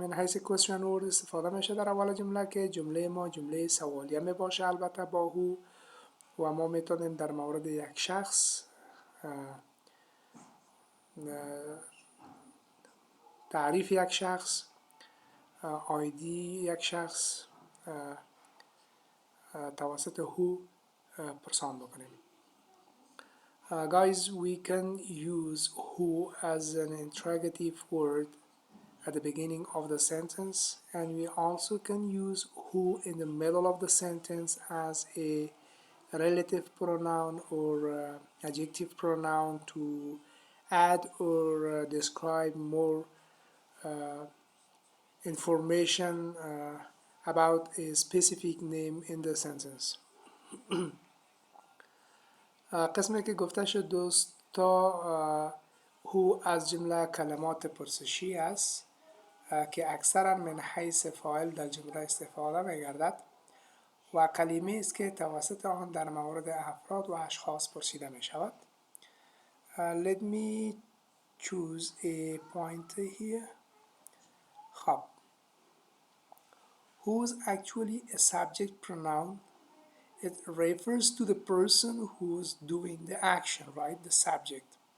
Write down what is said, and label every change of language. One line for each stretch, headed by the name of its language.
Persian: من حیث question word استفاده میشه در اول جمله که جمله ما جمله سوالیه می باشه البته با هو و ما میتونیم در مورد یک شخص تعریف یک شخص، آیدی یک شخص توسط هو پرسان بکنیم.
English: Guys, we can use who as an interrogative word at the beginning of the sentence, and we also can use who in the middle of the sentence as a relative pronoun or adjective pronoun to add or describe more information about a specific name in the sentence.
Persian: قسمی که گفته شد دوستا، هو از جمله کلمات پرسشی است که اکثرا من حیث فاعل در جمله استفاده می‌گردد و کلمه است که توسط آن در مورد افراد و اشخاص پرسیده می شود.
English: Let me choose a point here. خب، who's actually a subject pronoun. It refers to the person who's doing the action, right? The subject.